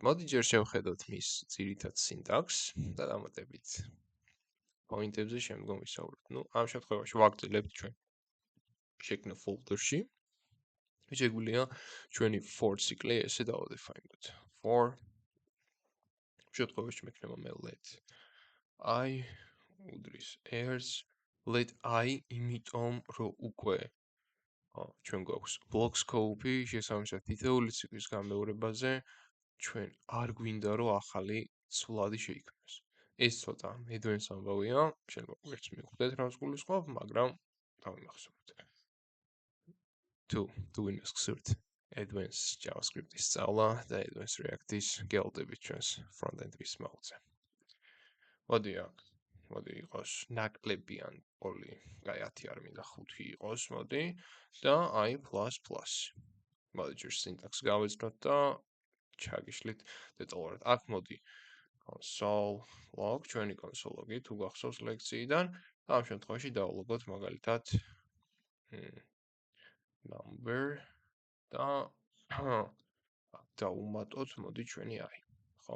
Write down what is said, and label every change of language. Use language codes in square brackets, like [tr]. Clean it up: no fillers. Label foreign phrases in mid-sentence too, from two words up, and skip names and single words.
[ka] მოდი ჯერ შევხედოთ მის ძირითად სინტაქსს და დამატებით პოინტებზე შემდგომ ვისაუბრებთ. ამ შემთხვევაში ვაგრძელებთ ჩვენ შექმნა folder-ში. შეგვიძლია ჩვენი [en] for ციკლი [ka] ესე დავადეფაინოთ. For შემთხვევაში მექნება მე [en] let I [ka] უდრის ers [en] let I [ka] იმიტომ რომ უკვე ჩვენ გვაქვს [en] block scope- [ka] ი შესაბამისად თითოეული ციკლის გამეორებაზე ჩვენ არ გვინდა რომ ახალი ცვლადი შეიქმნას. ეს ცოტა advanced ამბავია, შეიძლება ვერც მიხვდეთ რას გულისხმობ, მაგრამ დავიმახსოვროთ. თუ ვინმეს გსურთ [en] advanced JavaScript- [ka] ის სწავლა და [en] advanced React- [ka] ის გელოდებით ჩვენს [en] front-end- [ka] ის მაუზე. მოდი იყოს ნაკლებიან პოლი, აი 10 არ მინდა 5 იყოს, მოდი და [en] I++. [ka] მოდი ჯერ სინტაქსს გავეცნოთ და ჩაგიშლით დეტალურად. აქ მოდი [en] console log, [ka] ჩვენი [en] console log- [ka] ი თუ გახსოვს ლექციიდან, ამ შემთხვევაში დავლოგოთ მაგალითად number და დავუმატოთ მოდი ჩვენი I, ხო?